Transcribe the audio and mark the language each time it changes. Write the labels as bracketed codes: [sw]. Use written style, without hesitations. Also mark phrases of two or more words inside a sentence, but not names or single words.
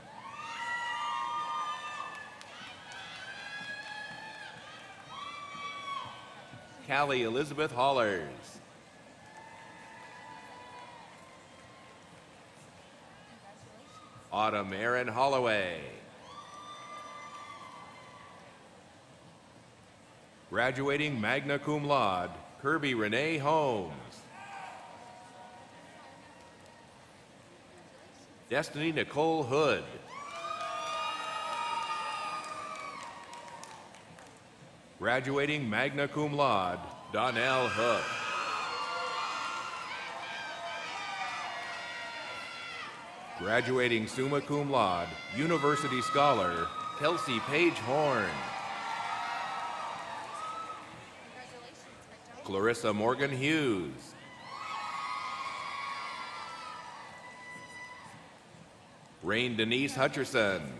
[en] Callie Elizabeth Hollers. Autumn Erin Holloway. Graduating [la] magna cum laude, [en] Kirby Renee Holmes. Destiny Nicole Hood. Graduating [la] magna cum laude, [en] Donnell Hook. Graduating [la] summa cum laude, [en] University Scholar, Kelsey Page Horn. Clarissa Morgan Hughes. Rain Denise Hutcherson.